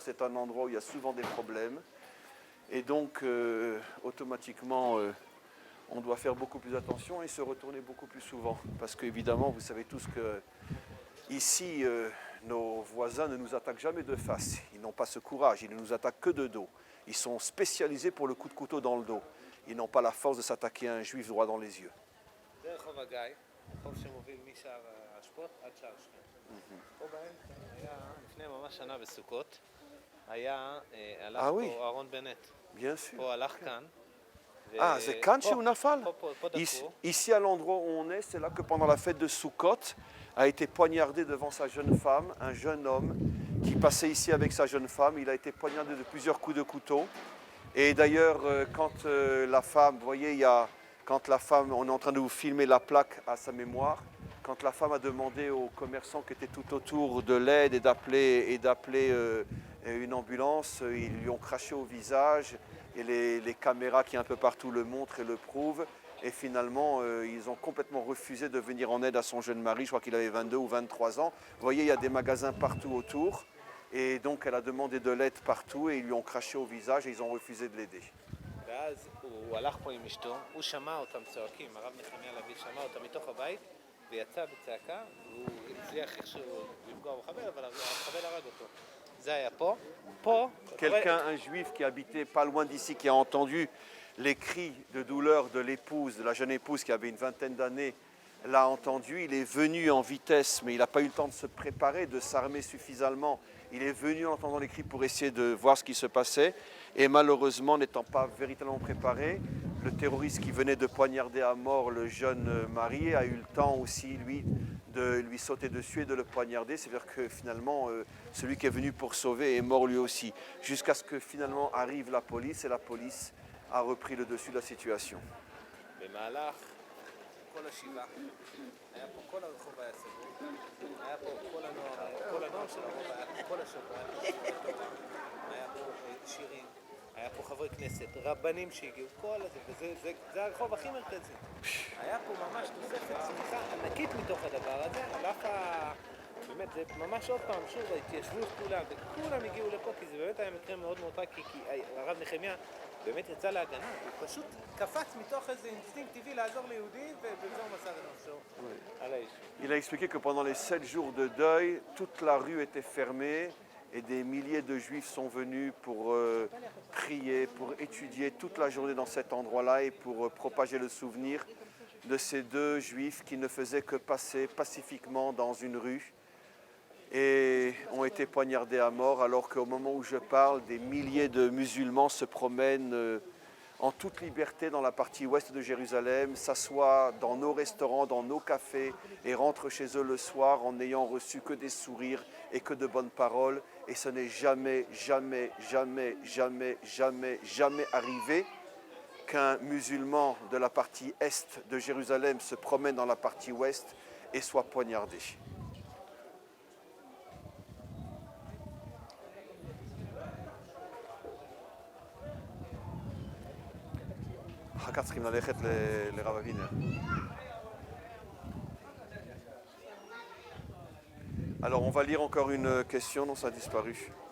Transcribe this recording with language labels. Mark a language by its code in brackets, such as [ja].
[fr] C'est un endroit où il y a souvent des problèmes. Et donc, automatiquement, on doit faire beaucoup plus attention et se retourner beaucoup plus souvent. Parce qu'évidemment, vous savez tous que Ici, nos voisins ne nous attaquent jamais de face. Ils n'ont pas ce courage. Ils ne nous attaquent que de dos. Ils sont spécialisés pour le coup de couteau dans le dos. Ils n'ont pas la force de s'attaquer à un juif droit dans les yeux. [he] זה רחוב הגיא, רחוב שמוביל משער האשפות עד שער שכם. פה באמצע היה, לפני ממש שנה בסוכות, הלך פה אהרון בנט. [fr] Bien sûr. [he] פה הלך כאן. [fr] Ah, c'est Khan chez Ounafal. [he] פה [fr] Ici, [he] דקרו. [fr] ici, à l'endroit où on est, c'est là que pendant la fête de Sukkot, a été poignardé devant sa jeune femme, un jeune homme qui passait ici avec sa jeune femme. Il a été poignardé de plusieurs coups de couteau. Et d'ailleurs, quand la femme, vous voyez, quand la femme, on est en train de vous filmer la plaque à sa mémoire, quand la femme a demandé aux commerçants qui étaient tout autour de l'aide et d'appeler une ambulance, ils lui ont craché au visage et les caméras qui un peu partout le montrent et le prouvent. Et finalement, ils ont complètement refusé de venir en aide à son jeune mari. Je crois qu'il avait 22 ou 23 ans. Vous voyez, il y a des magasins partout autour. Et donc, elle a demandé de l'aide partout et ils lui ont craché au visage et ils ont refusé de l'aider. [he] ואז הוא הלך פה עם אשתו, הוא שמע אותם צועקים, הרב נחמיה לביא שמע אותם מתוך הבית, ויצא בצעקה, והוא הצליח איכשהו לפגוע במחבל, אבל המחבל הרג אותו. זה היה פה. פה... [fr] Quelqu'un, un juif qui habitait pas loin d'ici, qui a entendu les cris de douleur de l'épouse, de la jeune épouse qui avait une vingtaine d'années, l'a entendu. Il est venu en vitesse, mais il n'a pas eu le temps de se préparer, de s'armer suffisamment. Il est venu en entendant les cris pour essayer de voir ce qui se passait. Et malheureusement, n'étant pas véritablement préparé, le terroriste qui venait de poignarder à mort le jeune marié a eu le temps aussi, lui, de lui sauter dessus et de le poignarder. C'est-à-dire que finalement, celui qui est venu pour sauver est mort lui aussi. Jusqu'à ce que finalement arrive la police et la police a repris le dessus de la situation. [he] במהלך כל השבעה, היה פה כל הרחוב היה סגור, היה פה כל הנוער של הרחוב, היה פה כל השבוע, היה פה שירים, היה פה חברי כנסת, רבנים שהגיעו, כל הזה, וזה הרחוב הכי מרכזי. היה פה ממש תוספת צמיחה ענקית מתוך הדבר הזה, על אף באמת, זה ממש עוד פעם, שוב, ההתיישבות כולה, וכולם הגיעו לפה, כי זה באמת היה מקרה מאוד מאוד טרגי, כי הרב נחמיה באמת יצא להגנה, הוא פשוט קפץ מתוך איזה אינסטינקט טבעי לעזור ליהודי, ובזה הוא מסר את נפשו על האיש. [fr] Il a expliqué que pendant les 7 jours de deuil, toute la rue était fermée et des milliers de juifs sont venus pour prier, pour étudier toute la journée dans cet endroit-là et pour propager le souvenir de ces deux juifs qui ne faisaient que passer pacifiquement dans une rue et ont été poignardés à mort, alors qu'au moment où je parle, des milliers de musulmans se promènent en toute liberté dans la partie ouest de Jérusalem, s'assoient dans nos restaurants, dans nos cafés et rentrent chez eux le soir en n'ayant reçu que des sourires et que de bonnes paroles. Et ce n'est jamais, jamais, jamais, jamais, jamais, jamais arrivé qu'un musulman de la partie est de Jérusalem se promène dans la partie ouest et soit poignardé. [he] אחר כך צריכים ללכת לרב אבינר. [fr] Alors on va lire encore une question, non ça a disparu.